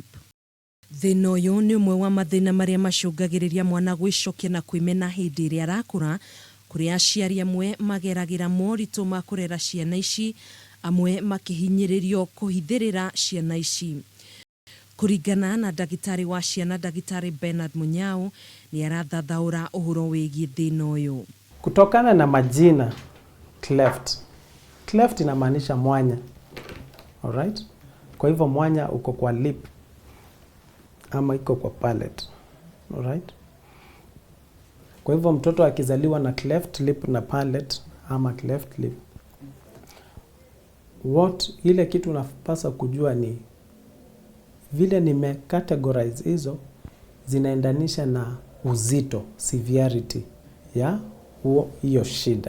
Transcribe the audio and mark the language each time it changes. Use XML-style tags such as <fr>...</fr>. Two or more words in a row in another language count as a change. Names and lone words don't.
<ki>Thina uyu ni umwe wa mathina maria macungagiriria mwana gwicokia na kwimena hindi iria arakura, kuria aciari amwe mageragira moritu ma kurera ciana ici, amwe makihinyiririo kuhithirira ciana ici. Kuringana na ndagitari wa ciana ndagitari Bernard Munyao ni arathathaura uhoro wigie thina uyu.</ki> <sw>Kutokana na majina cleft inamaanisha mwanya.</sw> <en>Alright?</en> <sw>Kwa hivyo mwanya uko kwa lip ama iko kwa palate.</sw> <en>Alright?</en> <sw>Kwa hivyo mtoto akizaliwa na</sw> <en>cleft lip</en> <sw>na palate ama</sw> <en>cleft lip,</en> <sw>ile kitu unapaswa kujua ni vile nimecategorize hizo zinaendanisha na uzito, severity ya hiyo shida.</sw>